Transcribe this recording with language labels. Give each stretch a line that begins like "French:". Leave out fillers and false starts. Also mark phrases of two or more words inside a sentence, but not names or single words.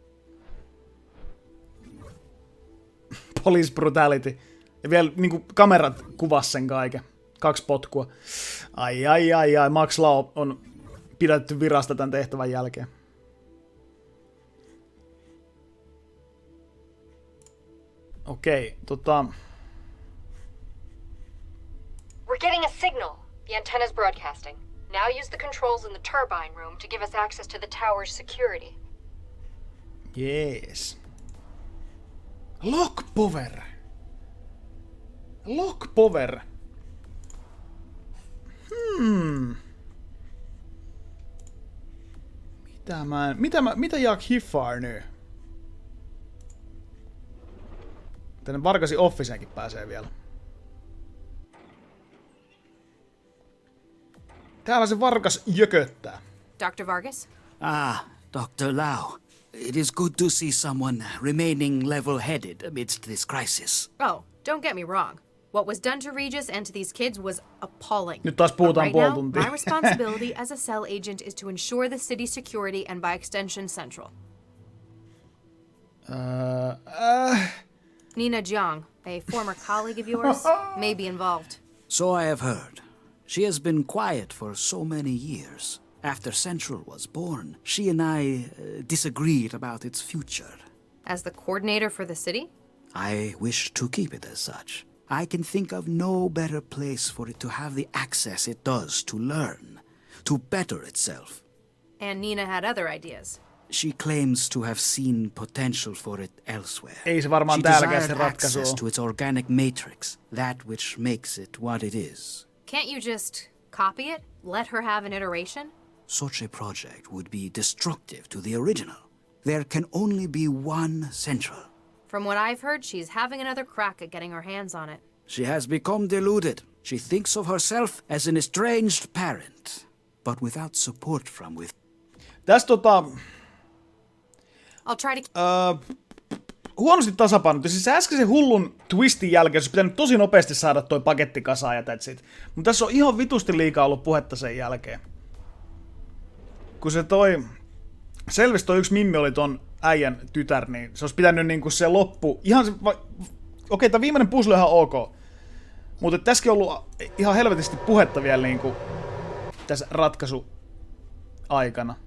English: Police brutality.
Finnish: Ja vielä niinku kamerat kuvas sen kaiken. 2 potkua. Ai. Max Lau on pidätetty virasta tämän tehtävän jälkeen. Okei,
English: We're getting a signal. The antenna's broadcasting. Now use the controls in the turbine room to give us access to the tower's security. Jees. Lock power. Lock power.
Finnish: Mitä Jack hiffaa nyt? Tänne Vargasin officeenkin pääsee vielä. Täällä se Vargas jököttää.
English: Dr. Vargas? Ah, Dr. Lau. It is good to see someone remaining level-headed amidst this crisis. Oh, don't get me wrong. What was done to Regis and to these kids was appalling.
Finnish: Nyt taas puhutaan
English: right
Finnish: puoli
English: now,
Finnish: tuntia.
English: my responsibility as a cell agent is to ensure the city's security and by extension central. Nina Jiang, a former colleague of yours, may be involved. So I have heard. She has been quiet for so many years. After Central was born, she and I disagreed about its future. As the coordinator for the city? I wish to keep it as such. I can think of no better place for it to have the access it does to learn, to better itself. And Nina had other ideas. She claims to have seen potential for it elsewhere.
Finnish: Ei se varmaan
English: She
Finnish: täälläkään
English: desired
Finnish: se ratkaisu
English: access
Finnish: on.
English: to its organic matrix, that which makes it what it is. Can't you just copy it? Let her have an iteration? Such a project would be destructive to the original. There can only be one Central. From what I've heard, she's having another crack at getting her hands on it. She has become deluded. She thinks of herself as an estranged parent, but without support from within.
Finnish: Tässä
English: I'll try to...
Finnish: huonosti tasapainottu. Siis äskeisen hullun twistin jälkeen olisi pitänyt tosi nopeasti saada toi paketti kasaan ja
English: that's it.
Finnish: Mutta tässä on ihan vitusti liikaa ollut puhetta sen jälkeen. Kun se selvästi toi yksi Mimmi oli ton äijän tytär, niin se olisi pitänyt niinku se loppu. Ihan se... Okei, tää viimeinen puzzle on ihan ok. Mutta tässäkin on ollut ihan helvetisti puhetta vielä niinku tässä ratkaisuaikana.